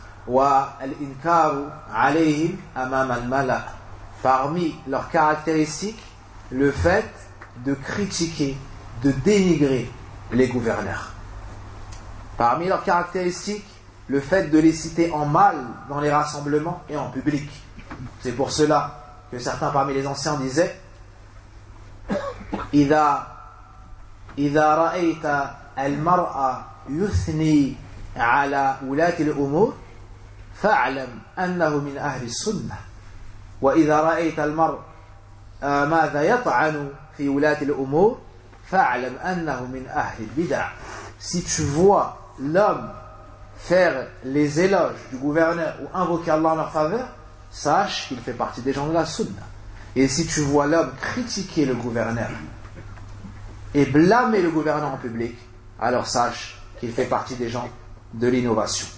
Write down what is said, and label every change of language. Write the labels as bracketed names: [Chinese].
[Arabic] Wa al-inkaru alayhim amama al-mala'. [French] Parmi leurs caractéristiques, le fait de critiquer, de dénigrer les gouverneurs. Parmi leurs caractéristiques, le fait de les citer en mal dans les rassemblements et en public. C'est pour cela que certains parmi les anciens disaient [Arabic] إذا رأيت المرأة يثني على ولاة الأمور فاعلم أنه من أهل السنة وإذا رأيت المرء ماذا يطعن في ولاة الأمور فاعلم أنه من أهل البدع. [French] Si tu vois l'homme faire les éloges du gouverneur ou invoquer Allah en leur faveur, sache qu'il fait partie des gens de la sunna. Et si tu vois l'homme critiquer le gouverneur et blâmer le gouverneur en public, alors sache qu'il fait partie des gens de l'innovation.